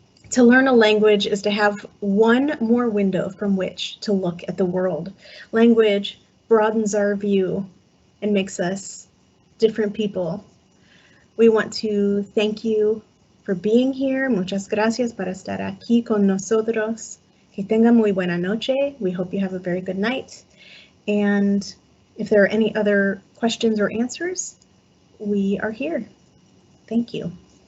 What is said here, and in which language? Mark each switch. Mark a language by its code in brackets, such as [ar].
[en] To learn a language is to have one more window from which to look at the world. Language broadens our view and makes us different people. We want to thank you for being here. [es] Muchas gracias por estar aquí con nosotros. Que tengan muy buena noche. [en] We hope you have a very good night. And if there are any other questions or answers, we are here. Thank you.